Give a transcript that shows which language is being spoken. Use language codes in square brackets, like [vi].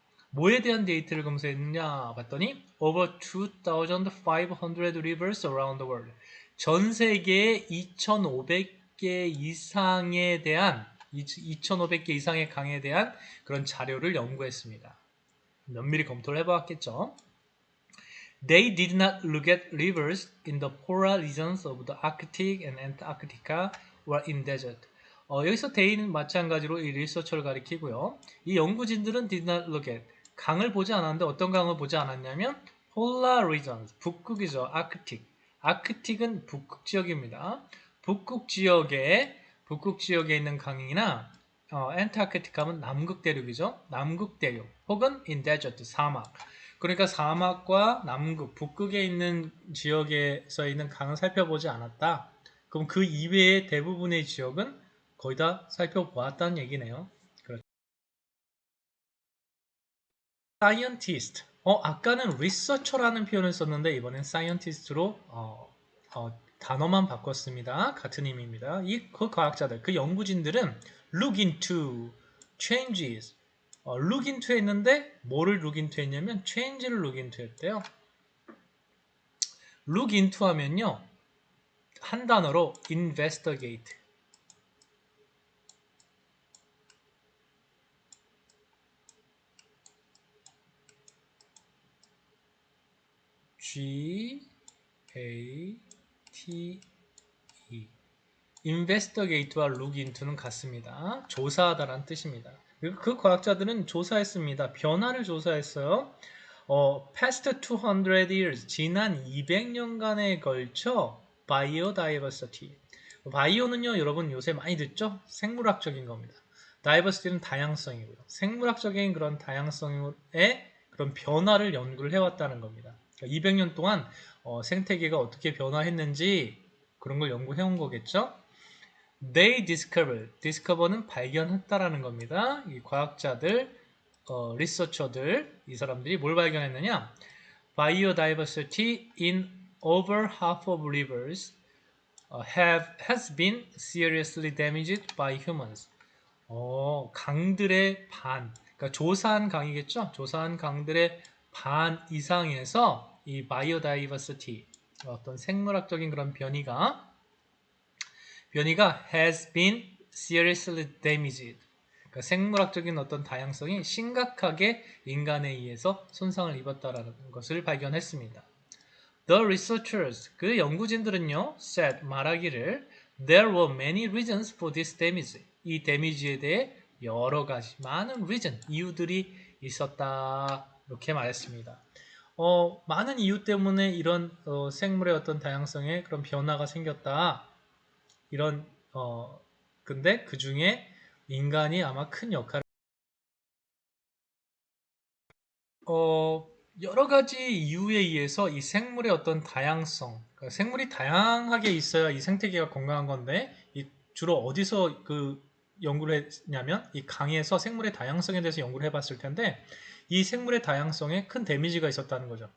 [ko] 뭐에 대한 데이터를 검사했느냐 봤더니 [en] over 2,500 rivers around the world. [ko] 전 세계에 2,500개 이상에 대한 2,500개 이상의 강에 대한 그런 자료를 연구했습니다. 면밀히 검토를 해보았겠죠. [en] They did not look at rivers in the polar regions of the Arctic and Antarctica or in desert. [ko] 여기서 they는 마찬가지로 이 리서처를 가리키고요. 이 연구진들은 [en] did not look at, [ko] 강을 보지 않았는데 어떤 강을 보지 않았냐면 polar regions, 북극이죠. [en] Arctic. [ko] 아크틱은 북극 지역입니다. 북극 지역에 있는 강이나 엔타르크티카는 남극 대륙이죠. 남극 대륙 혹은 [en] in desert, [ko] 사막. 그러니까 사막과 남극, 북극에 있는 지역에서 있는 강을 살펴보지 않았다. 그럼 그 이외의 대부분의 지역은 거의 다 살펴보았다는 얘기네요. 그렇죠. [en] scientist. [ko] 아까는 researcher라는 표현을 썼는데 이번엔 scientist로 단어만 바꿨습니다. 같은 의미입니다. 그 과학자들, 그 연구진들은 [en] look into changes. [ko] look into 했는데 뭐를 look into 했냐면 change를 look into 했대요. look into 하면요. 한 단어로 investigate. [en] G A T E. [ko] investigate와 look into는 같습니다. 조사하다라는 뜻입니다. 그리고 그 과학자들은 조사했습니다. 변화를 조사했어요. [en] past 200 years, [ko] 지난 200년간에 걸쳐 biodiversity. 바이오는요, 여러분 요새 많이 듣죠? 생물학적인 겁니다. diversity는 다양성이고요. 생물학적인 그런 다양성의 그런 변화를 연구를 해왔다는 겁니다. 그러니까 200년 동안 생태계가 어떻게 변화했는지 그런 걸 연구해온 거겠죠. They discover는 발견했다라는 겁니다. 이 과학자들, 리서처들, 이 사람들이 뭘 발견했느냐? [en] Biodiversity in over half of rivers has been seriously damaged by humans. [ko] 강들의 반, 그러니까 조사한 강이겠죠? 조사한 강들의 반 이상에서 이 바이오다이버시티, 어떤 생물학적인 그런 변이가 [en] has been seriously damaged. [ko] 그러니까 생물학적인 어떤 다양성이 심각하게 인간에 의해서 손상을 입었다라는 것을 발견했습니다. [en] The researchers, [ko] 그 연구진들은요, [en] said, [ko] 말하기를 [en] there were many reasons for this damage. [ko] 이 데미지에 대해 여러 가지, 많은 reason, 이유들이 있었다. 이렇게 말했습니다. 많은 이유 때문에 이런 생물의 어떤 다양성에 그런 변화가 생겼다. 이런 근데 그 중에 인간이 아마 큰 역할을 여러 가지 이유에 의해서 이 생물의 어떤 다양성, 그러니까 생물이 다양하게 있어야 이 생태계가 건강한 건데 주로 어디서 그 연구를 했냐면 이 강에서 생물의 다양성에 대해서 연구를 해봤을 텐데 이 생물의 다양성에 큰 데미지가 있었다는 거죠.